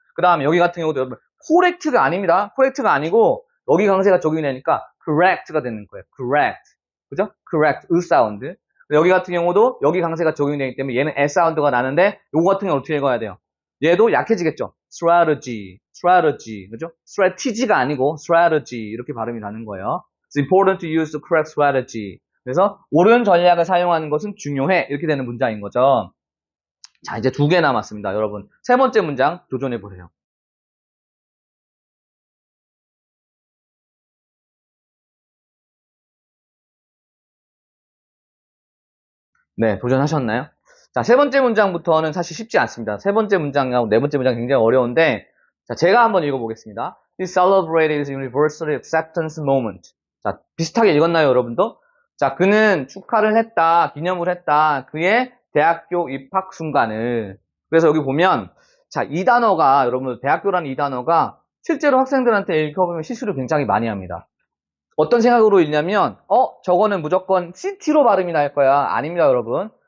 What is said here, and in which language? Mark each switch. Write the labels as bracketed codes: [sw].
[ko] 그 다음에 여기 같은 경우도 여러분 correct가 아닙니다. correct가 아니고 여기 강세가 적용이 되니까 correct가 되는 거예요. correct. 그죠? correct. 으 사운드. 여기 같은 경우도 여기 강세가 적용이 되기 때문에 얘는 S 사운드가 나는데 요거 같은 경우는 어떻게 읽어야 돼요? 얘도 약해지겠죠? strategy. 그죠? strategy가 아니고 strategy 이렇게 발음이 나는 거예요. [en] It's important to use the correct strategy. [ko] 그래서 옳은 전략을 사용하는 것은 중요해. 이렇게 되는 문장인 거죠. 자, 이제 2개 남았습니다, 여러분. 세 번째 문장 도전해 보세요. 네, 도전하셨나요? 자, 세 번째 문장부터는 사실 쉽지 않습니다. 세 번째 문장하고 네 번째 문장 굉장히 어려운데, 자, 제가 한번 읽어보겠습니다. [en] He celebrated his university acceptance moment. [ko] 자, 비슷하게 읽었나요, 여러분도? 자, 그는 축하를 했다, 기념을 했다, 그의 대학교 입학 순간을. 그래서 여기 보면, 자, 이 단어가, 여러분, 대학교라는 이 단어가 실제로 학생들한테 읽어보면 실수를 굉장히 많이 합니다. 어떤 생각으로 읽냐면 저거는 무조건 CT로 발음이 날 거야. 아닙니다, 여러분.